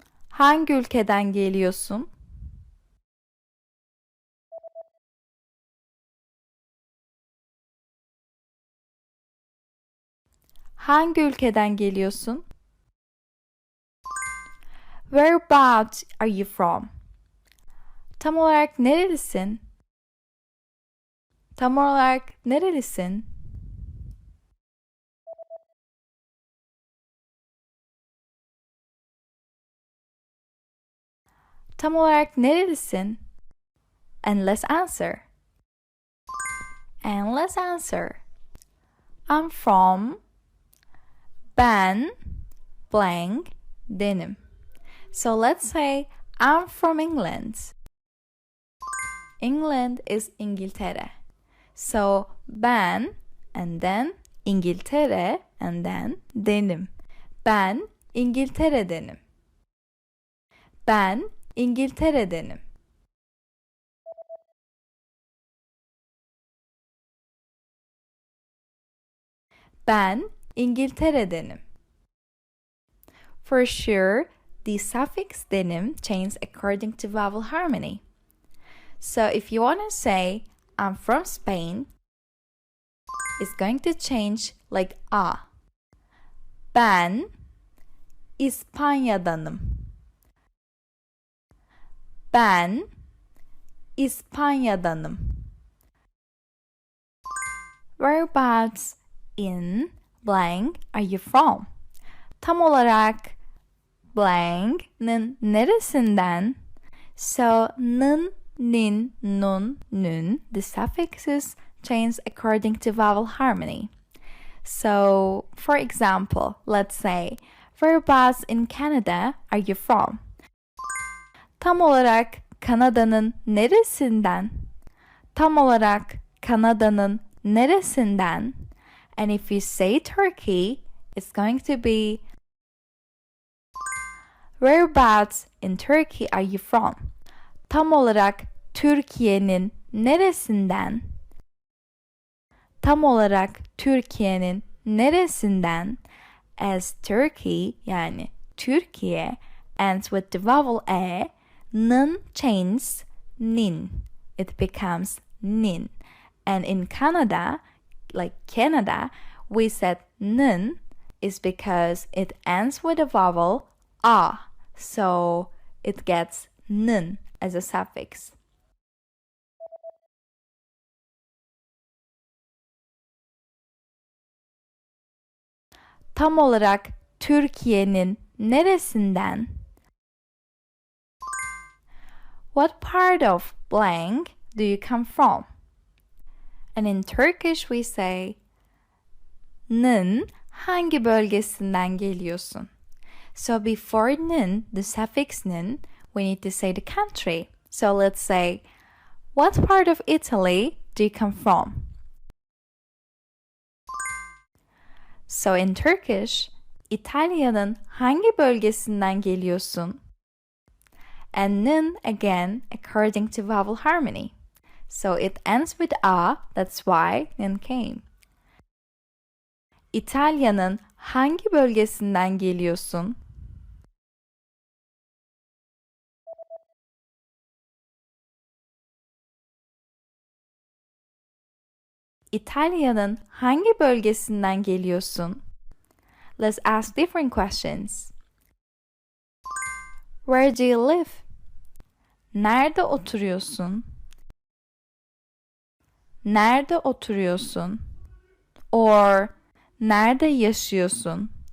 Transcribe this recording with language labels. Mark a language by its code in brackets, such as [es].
[tr] Hangi ülkeden geliyorsun? Hangi ülkeden geliyorsun? [en] Whereabouts are you from? [tr] Tam olarak nerelisin? Tam olarak nerelisin? Tam olarak nerelisin? [en] And let's answer. And let's answer. I'm from [tr] ben blank denim. [en] So let's say I'm from England. England is İngiltere. So ben and then İngiltere and then denim. [tr] Ben İngiltere'denim. Ben İngiltere'denim. Ben İngiltere'denim. [en] For sure, the suffix denim changes according to vowel harmony. So if you want to say I'm from Spain, it's going to change like a. [tr] Ben İspanya'danım. Ben İspanya'danım. [en] Whereabouts in blank are you from? [tr] Tam olarak blank'ın neresinden? [en] So nın, nin, nun, nün, the suffixes change according to vowel harmony. So, for example, let's say, whereabouts in Canada are you from? [tr] Tam olarak Kanada'nın neresinden? Tam olarak Kanada'nın neresinden? [en] And if you say Turkey, it's going to be whereabouts in Turkey are you from? [tr] Tam olarak Türkiye'nin neresinden? Tam olarak Türkiye'nin neresinden? [en] As Turkey yani Türkiye ends with the vowel e, nın changes nin. It becomes nin. And in Canada, like Canada, we said nın is because it ends with a vowel a. So it gets nın as a suffix. [tr] Tam olarak Türkiye'nin neresinden? [en] What part of blank do you come from? And in Turkish we say [tr] nın hangi bölgesinden geliyorsun? [en] So before nın, the suffix nın, we need to say the country. So let's say, what part of Italy do you come from? So in Turkish, [tr] İtalya'nın hangi bölgesinden geliyorsun? [en] And nin again according to vowel harmony. So it ends with a, that's why nin came. [tr] İtalya'nın hangi bölgesinden geliyorsun? İtalya'nın hangi bölgesinden geliyorsun? [en] Let's ask different questions. Where do you live? [tr] Nerede oturuyorsun? Nerede oturuyorsun? Or nerede yaşıyorsun?